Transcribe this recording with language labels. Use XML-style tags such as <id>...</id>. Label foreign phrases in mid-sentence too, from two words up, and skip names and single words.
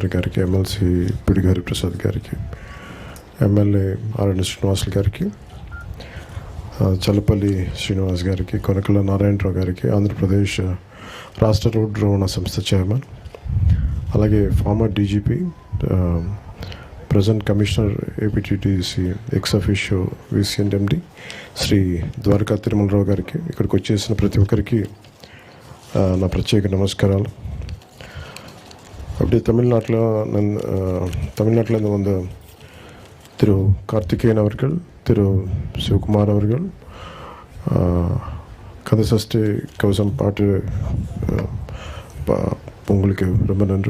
<te>గారికి, ఎమ్మెల్సీ పిడి హరిప్రసాద్ గారికి, ఎమ్మెల్యే ఆర్ఎన్ శ్రీనివాసులు గారికి, చల్లపల్లి శ్రీనివాస్ గారికి, కొనకళ్ళ నారాయణరావు గారికి, ఆంధ్రప్రదేశ్ రాష్ట్ర రోడ్డు రవాణా సంస్థ చైర్మన్, అలాగే</te> <en>former DGP, present commissioner</en> <te>ఏపీటీటీసీ</te> <la>ex officio</la> <te>విసిఎండి శ్రీ ద్వారకా తిరుమలరావు గారికి, ఇక్కడికి వచ్చేసిన ప్రతి ఒక్కరికి నా ప్రత్యేక నమస్కారాలు.</te> <ta>அப்படி தமிழ்நாட்டிலேருந்து வந்த திரு கார்த்திகேயன் அவர்கள், திரு சிவகுமார் அவர்கள், கதை சஷ்டி கவசம் பாட்டு உங்களுக்கு ரொம்ப நன்றி.</ta>